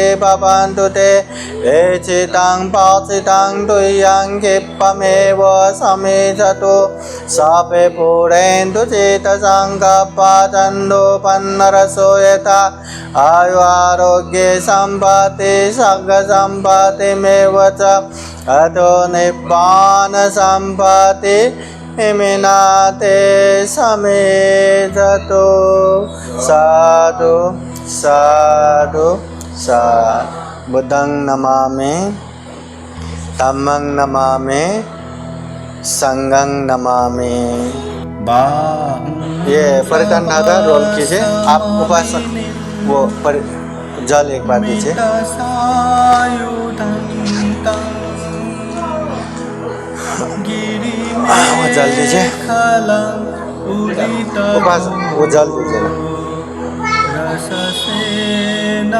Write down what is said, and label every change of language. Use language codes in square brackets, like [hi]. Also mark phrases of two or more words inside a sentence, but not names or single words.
[pi] भवन्तु ते एचितं पाचितं तुय्यं क्षिप्पमेव समेधतु सापे पूरयन्तु चेतसङ्कप्पचन्दो पन्नरसो यथा आयु आरोग्ये सम्पत्ति सर्गसम्पत्तिमेव च अतो निब्बान सम्पत्ति हिमिनाते समेधतु साधु साधु साधु बुद्धं नमामि धम्मं नमामि संघं नमामि। [hi] ये परिधान धागा रोल कीजिए। आप उपासक वो जल एक बार दीजिए। वो जल दीजिए। उपासक वो जल दीजिए ना।